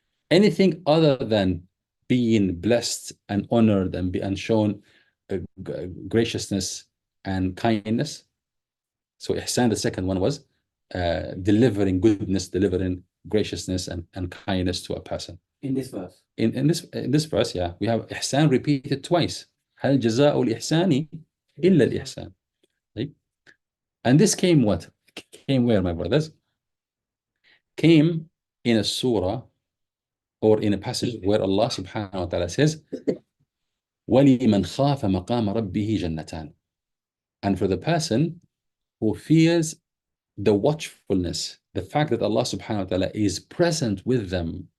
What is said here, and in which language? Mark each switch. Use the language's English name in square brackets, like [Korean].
[English] Anything other than being blessed and honored and shown graciousness and kindness. So ihsan, the second one was delivering goodness, delivering graciousness and kindness to a person. In this verse. In this verse, yeah, we have ihsan repeated twice. [Arabic] هل جزاء الإحسان إلا الإحسان. [English] Right? And this came what? Came where, my brothers? Came in a surah or in a passage where Allah subhanahu wa ta'ala says, [Arabic] وَلِمَنْ خَافَ مَقَامَ رَبِّهِ جَنَّتَانِ. [English] And for the person who fears the watchfulness, the fact that Allah subhanahu wa ta'ala is present with them